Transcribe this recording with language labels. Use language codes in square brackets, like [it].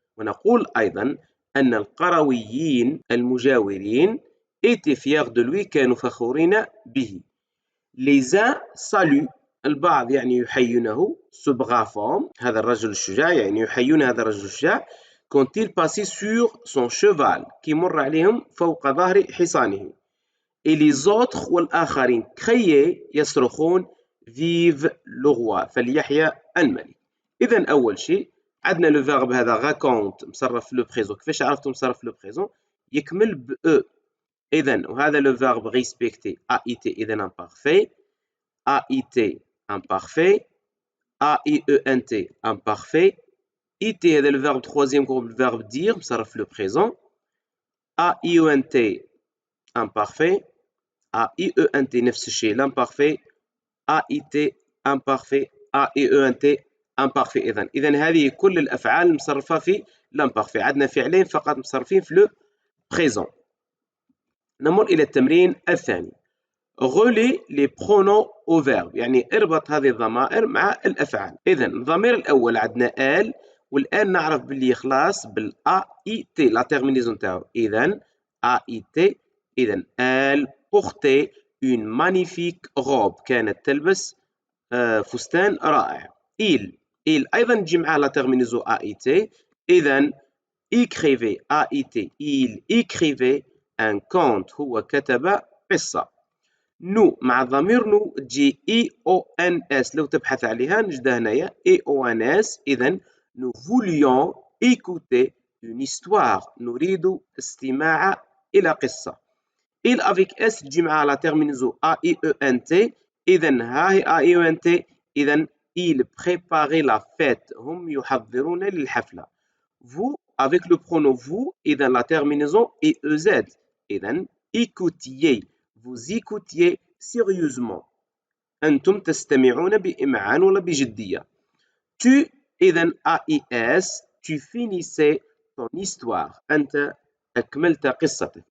[ar] ونقول أيضا أن القرويين المجاورين [fr] étaient fiers de lui [ar] كانوا فخورين به. [fr] Les uns saluent [ar] البعض يعني يحيونه [fr] ce brave homme [ar] هذا الرجل الشجاع يعني يحيون هذا الرجل الشجاع [fr] quand il passait sur son cheval [ar] كي مر عليهم فوق ظهر حصانه. [fr] et les autres والآخرين criaient يصرخون vive le roi [ar] فليحيا الملك. إذا أول شيء عندنا لو فيرب هذا raconte مصرف في لو بريزون. كيفاش عرفتوا مصرف في لو بريزون؟ يكمل ب او. إذا وهذا لو فيرب respecter AIT إذا imparfait AIT imparfait AIENT imparfait IT هذا le verbe troisième groupe le verbe dire مصرف في le présent AIENT imparfait AIENT نفس الشيء l'imparfait AIT imparfait AIENT imparfait. إذا هذه كل الأفعال المصرفة في l'imparfait. عندنا فعلين فقط مصرفين في le présent. نمر إلى التمرين الثاني. [fr] relie les pronoms au verbe [ar] يعني اربط هذه الضمائر مع الأفعال. إذا الضمير الأول عندنا elle والآن نعرف باللي خلاص بالAIT لا تيرمينيزون تاعو. إذا AIT إذا [fr] elle portait une magnifique robe [ar] كانت تلبس فستان رائع. il أيضا تجي معاه لا تيرمينيزون AIT. إذا écrivait AIT [fr] il écrivait un conte [ar] هو كتب قصة. نو مع الضمير نو تجي EONS لو تبحث عليها نجدها هنايا EONS. [fr] إذا nous voulions écouter une histoire [ar] نريد استماع إلى قصة. [fr] il avec S تجي مع la terminaison AIENT. [ar] إذا ها هي AIENT. إذا [fr] il préparait la fête [ar] هم يحضرون للحفلة. [fr] vous avec le pronom vous إذا la terminaison EEZ. [ar] إذا écoutiez [fr] vous écoutiez sérieusement [ar] أنتم تستمعون بإمعان ولا بجدية. [fr] tu إذا AIS tu finissais ton histoire [ar] أنت أكملت قصتك.